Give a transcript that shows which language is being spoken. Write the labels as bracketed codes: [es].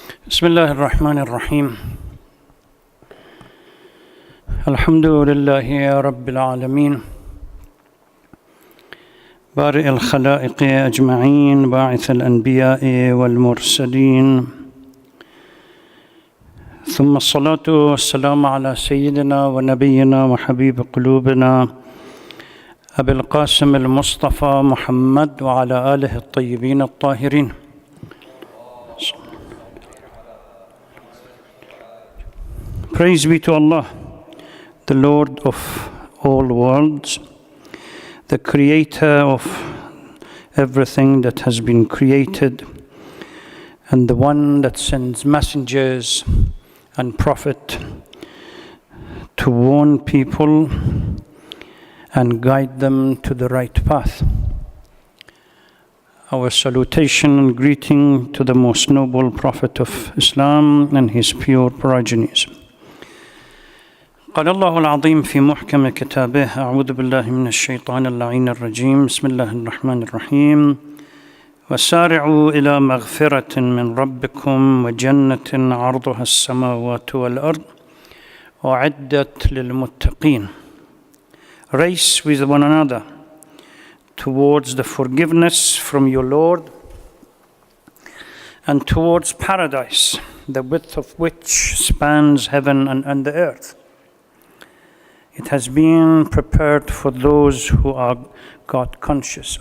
[ar] بسم الله الرحمن الرحيم الحمد لله رب العالمين بارئ الخلائق أجمعين باعث الأنبياء والمرسلين ثم الصلاة والسلام على سيدنا ونبينا وحبيب قلوبنا أبي القاسم المصطفى محمد وعلى آله الطيبين الطاهرين. [en] Praise be to Allah, the Lord of all worlds, the creator of everything that has been created, and the one that sends messengers and prophet to warn people and guide them to the right path. Our salutation and greeting to the most noble Prophet of Islam and his pure progenies. [ar] قال الله العظيم في محكم كتابه أعوذ بالله من الشيطان اللعين الرجيم بسم الله الرحمن الرحيم وسارعوا إلى مغفرة من ربكم وجنة عرضها السماوات والأرض أعدت للمتقين. [en] Race with one another towards the forgiveness from your Lord and towards paradise, the width of which spans heaven and the earth. It has been prepared for those who are God conscious.